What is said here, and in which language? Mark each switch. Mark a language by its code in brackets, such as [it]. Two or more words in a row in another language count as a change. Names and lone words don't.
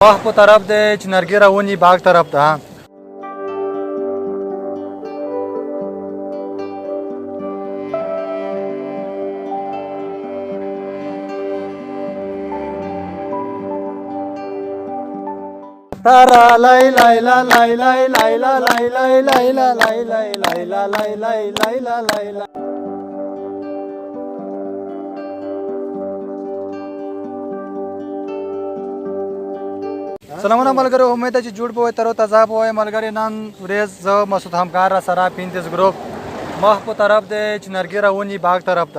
[ps] واه په طرف دی چې نرګې راونی باغ طرف ته. تارا لای لای لا لای لای لای لا لای لای لای لا لای لای لای لا لای لای لای لا لای لا. سلامونه ملګرو، امید ده چې جوړ به وئ، تر او تازه به وئ ملګري. نن ورځ زه مسعود همکار را سره 35 ګروپ مخ په طرف دی چې نرګې راونی باغ طرف ته.